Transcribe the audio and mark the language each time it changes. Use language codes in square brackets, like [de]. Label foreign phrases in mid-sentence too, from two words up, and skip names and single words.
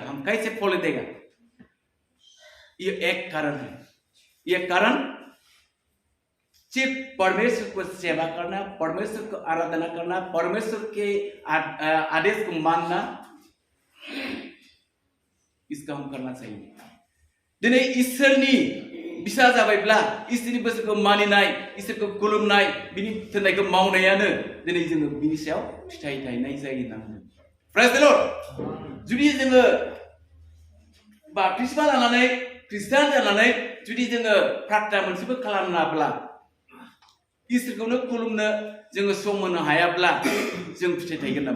[hi] हम कैसे फल देगा? ये एक कारण है। ये कारण सिर्फ परमेश्वर को सेवा करना, परमेश्वर को आराधना करना, परमेश्वर के आदेश को मानना, इसका हम करना चाहिए। [brx] दिनै इसोरनि बिसा जाबायब्ला, इसोरनि बोसोरखौ मानिनाय, इसोरखौ खुलुमनाय, बिनि थिननायखौ मावनायानो दिनै जोङो बिनि सायाव फिथाइ थायनाय जायो होनना बुङो। [en] Praise the Lord. [brx] जुदि जोङो बाप्तिस्मा लानानै ख्रिस्टान जानानै जुदि जोङो प्रार्थना मोनसेबो खालामनाब्ला, इसोरखौनो खुलुमनो जोङो सम होनो हायाब्ला जों फिथाइ थायगोन नामा?